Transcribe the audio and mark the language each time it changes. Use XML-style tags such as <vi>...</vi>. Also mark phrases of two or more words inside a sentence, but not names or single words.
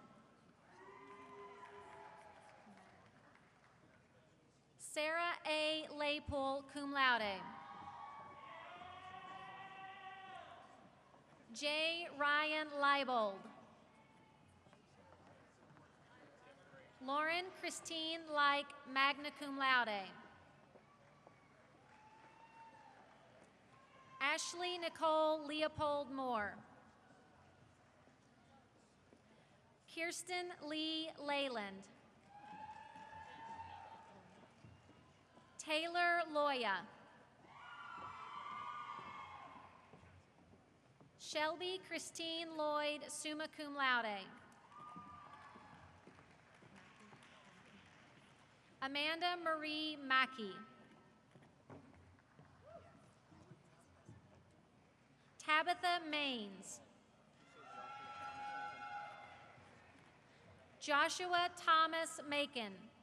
<en>Sarah A. Laypool,</en> <la>cum laude.</la> <en>J. Ryan Leibold. Lauren Christine Like,</en> <la>magna cum laude.</la> <en>Ashley Nicole Leopold Moore. Kirsten Lee Leyland. Taylor Loya. Shelby Christine Lloyd,</en> <la>summa cum laude.</la> <en>Amanda Marie Mackey. Tabitha Maines. Joshua Thomas Macon.</en>